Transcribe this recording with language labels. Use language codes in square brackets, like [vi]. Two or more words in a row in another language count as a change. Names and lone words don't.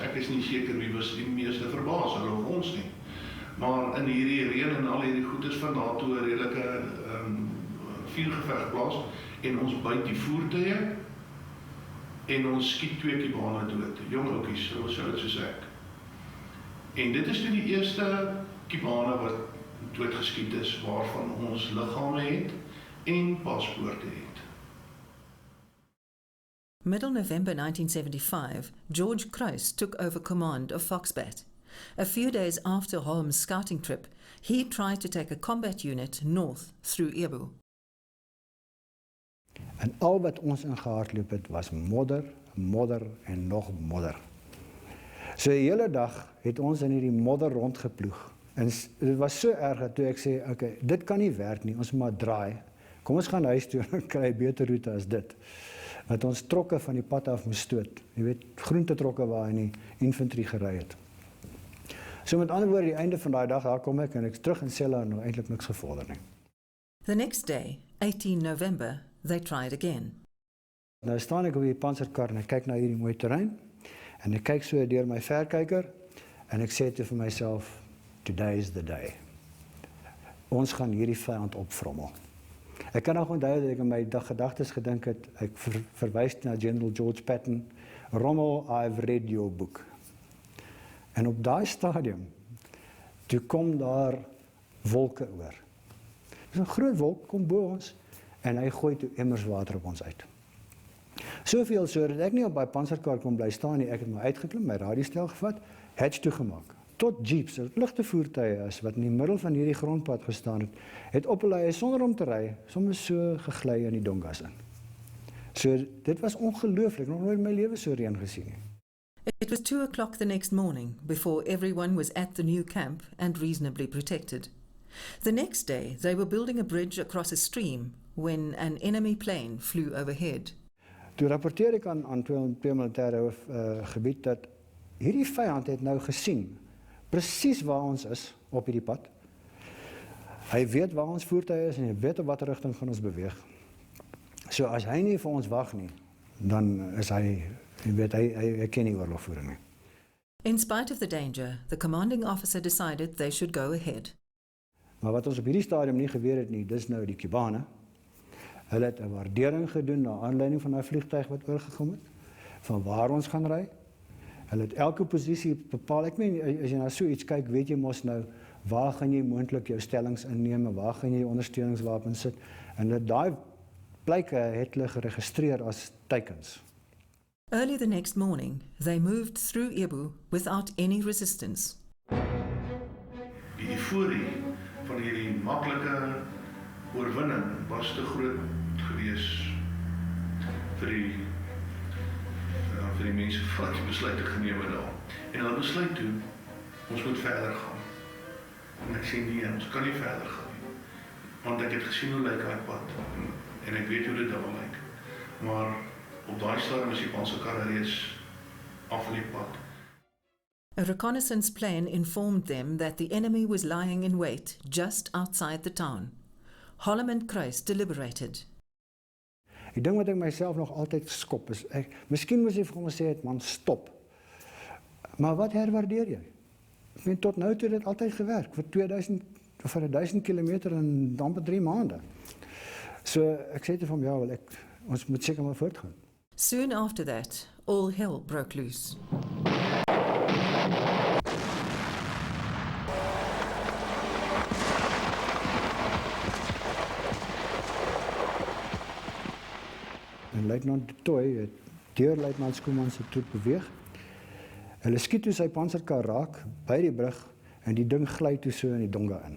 [af] Ek is nie seker wie was die meeste verbaas, hulle of ons nie. Maar in hierdie reën en al hierdie goedes van daartoe 'n redelike vuurgeveg plaas en ons byt die voertuie en ons skiet 2 Kubane dood, jong oukies, so dit soos ek. En dit is toe die eerste Kubane wat doodgeskiet is, waarvan ons liggame het en paspoorte het. [en] Middle November 1975, George Kruis took over command of Foxbat. A few days after Holm's scouting trip, he tried to take a combat unit north through Ebu. [af] En al wat ons ingehardloop het was modder, modder en nog modder. So die hele dag het ons in hierdie modder rondgeploeg. En dit was so erg dat toe ek sê, okay, dit kan nie werk nie, ons moet maar draai. Kom ons gaan huis toe en kry 'n beter roete as dit. Dat ons trokke van die pad af moes stoot. Jy weet, groentetrokke waar in die infantry gery het. So met ander woorde, die einde van daai dag, daar kom ek en ek is terug in selle en nog eintlik niks gevorder nie. [en] The next day, 18 November, they tried again. [af] Nou staan ek op die panserkar en ek kyk na hierdie mooi terrein en ek kyk so deur my verkyker en ek sê toe vir myself, [en] today is the day. [af] Ons gaan hierdie vyand opvrommel. Ek kan nog onthou dat ek in my gedagtes gedink het, ek verwys na General George Patton, Rommel, [en] I've read your book. [af] En op daai stadium, toe kom daar wolke oor. Dis 'n groot wolk, kom bo ons, en hy gooi toe emmers water op ons uit. Soveel so dat ek nie op my panserkar kon bly staan nie, ek het my uitgeklim, my radiostel gevat, hatch toegemaak. Tot jeeps, ligte voertuie is, wat in die middel van hierdie grondpad gestaan het opgelei sonder om te ry, soms so gegly in die dongas in. So, dit was ongelooflik, nog nooit in my lewe so reën gesien nie. [en] It was 2 o'clock the next morning before everyone was at the new camp and reasonably protected. The next day, they were building a bridge across a stream when an enemy plane flew overhead. [af] Toe rapporteer ek aan twee militêre gebied dat hierdie vyand het nou gesien presies waar ons is op hierdie pad. Hy weet waar ons voertuie is en hy weet op watter rigting gaan ons beweeg. So as hy nie vir ons wag nie, dan is hy weet hy ken nie oorlogvoering nie. [en] In spite of the danger, the commanding officer decided they should go ahead. [af] Maar wat ons op hierdie stadium nie geweet het nie, dis nou die Kubane. Hulle het 'n waardering gedoen na aanleiding van daai vliegtuig wat oorgekom het, van waar ons gaan ry. Hulle het elke posisie bepaal. Ek meen, as jy na so iets kyk, weet jy mos nou, waar gaan jy moontlik jou stellings inneem, en waar gaan jy ondersteuningswapens sit, en daai plyke het hulle geregistreer as teikens. [en] Early the next morning, they moved through Ebu without any resistance. [af] Die euforie van hierdie maklike oorwinning was te groot gewees vir die mense wat die besluit geneem het daar. En hulle besluit toe, ons moet verder gaan. En ek sê nee, ons kan nie verder gaan nie. Want ek het gesien hoe lyk daai pad en ek weet hoe dit daar lyk. Maar op daai stadium is die panserkarre reeds af van die pad. [en] A reconnaissance plane informed them that the enemy was lying in wait just outside the town. Holm and Kruis deliberated. [af] Die ding wat ek myself nog altyd skop is, miskien moes jy vir hom gesê het, man, stop. Maar wat herwaardeer jy? Ek meen, tot nou toe dit altyd gewerk, vir 2000 of vir 1000 kilometer in amper 3 maande. So ek sê vir hom, ja, wel, ons moet seker maar voortgaan. [en] Soon after that, all hell broke loose. [af] En luitenant de Toy het deur luitenant Skoeman se troep beweeg. Hulle skiet toe sy panserkar raak by die brug en die ding gly toe so in die donga in.